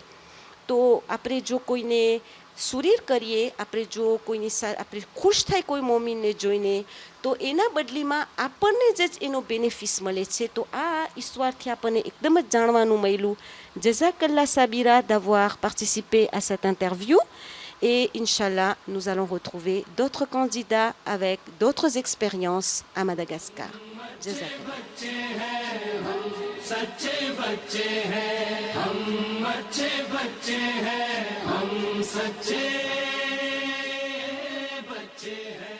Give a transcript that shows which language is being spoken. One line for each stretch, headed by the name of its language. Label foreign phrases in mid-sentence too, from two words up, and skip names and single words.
Gujarati: તો આપણે જો કોઈને સુરીર કરીએ, આપણે જો કોઈની આપણે ખુશ થાય કોઈ મોમીનને જોઈને તો એના બદલીમાં આપણને જ એનો બેનિફિસ મળે છે. તો આ હિસ્ટોરથી આપણને એકદમ જ જાણવાનું મળ્યું.
French: જઝાકલ્લા સાબિરા d'avoir participé à cette interview et Inch'Allah nous allons retrouver d'autres candidats avec d'autres expériences à Madagascar.
Hindi: सच्चे बच्चे हैं हम अच्छे बच्चे हैं हम सच्चे बच्चे हैं.